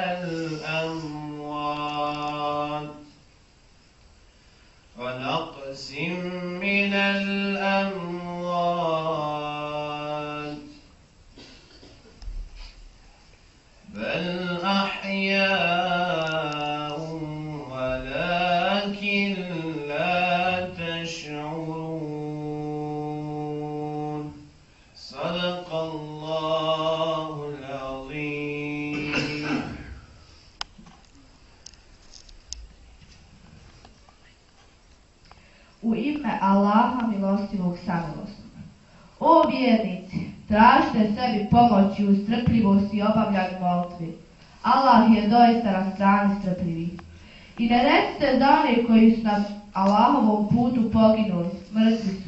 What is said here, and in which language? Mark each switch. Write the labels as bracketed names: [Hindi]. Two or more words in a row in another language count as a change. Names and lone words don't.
[Arabic] الأموال بل أحياء ولكن لا تشعرون صدق الله العظيم. [Bosnian] U ime Allaha milostivog samilosnog. O vjernici, tražite sebi pomoći u strpljivosti i obavljanju molitvi. Allah je doista na strani strpljivih. I ne recite za one koji su na Allahovom putu poginuli, mrtvi su.